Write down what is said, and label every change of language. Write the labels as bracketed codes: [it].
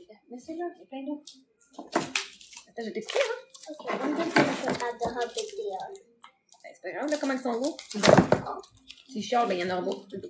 [fr] Mets ça là. Il y a plein d'eau. Attends, je vais t'expliquer, hein. [en] Okay, I'm just gonna add the how big they are. [fr] C'est pas grave, là, comment ils sont gros. C'est chiant, ben il y en aura beaucoup.